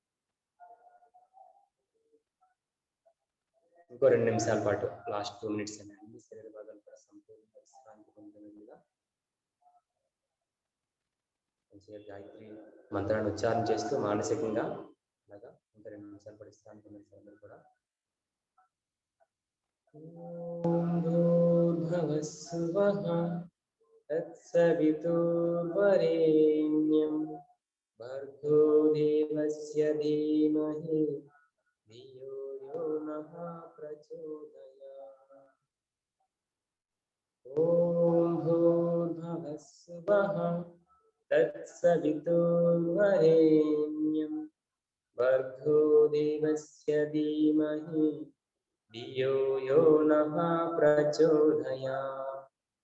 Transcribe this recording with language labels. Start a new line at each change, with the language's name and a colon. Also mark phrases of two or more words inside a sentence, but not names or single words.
Telugu: ఇంకో 2 నిమిషాల పాటు
English: last 2 minutes
Telugu: అని అన్ని శరీర భాగాలు కూడా సంపూర్ణంగా విశ్రాంతి పొందినట్లుగా మంచిగా గాయత్రి మంత్రాన్ని ఉచ్చారణ చేస్తూ మానసికంగా అలాగా ఇంకా 2 నిమిషాల పాటు విశ్రాంతి పొందిన అందరూ కూడా
Sanskrit: ఓం భూర్భువస్సువః తత్సవితుర్వరేణ్యం భర్గో దేవస్య ధీమహి ధియో యో నః ప్రచోదయాత్. ఓం భూర్భువస్సువః తత్సవితుర్వరేణ్యం భర్గో దేవస్య ధీమహి ధియో యో నః ప్రచోదయాత్.